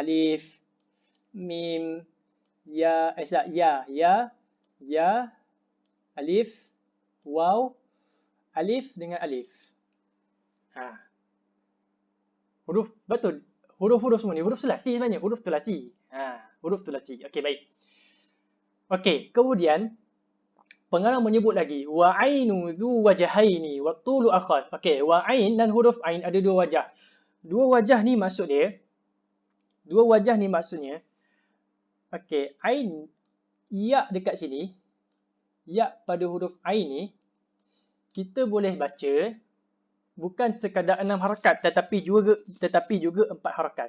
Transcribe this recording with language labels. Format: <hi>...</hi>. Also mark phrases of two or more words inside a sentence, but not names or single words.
<ms>Alif, mim, ya, alif, waw, alif dengan alif. Huruf, betul. Huruf-huruf semua ni huruf sulasi sebenarnya, huruf sulasi. Huruf sulasi. Okey, baik. Okey, kemudian pengarang menyebut lagi</ms> <ar>وعين ذو وجهين والطول أخص.</ar> <ms>Okey,</ms> <ar>وعين</ar> <ms>dan huruf ain ada 2 wajah. 2 wajah ni maksudnya okey, ain ya dekat sini, ya pada huruf ain ni kita boleh baca bukan sekadar 6 harakat tetapi juga 4 harakat.</ms>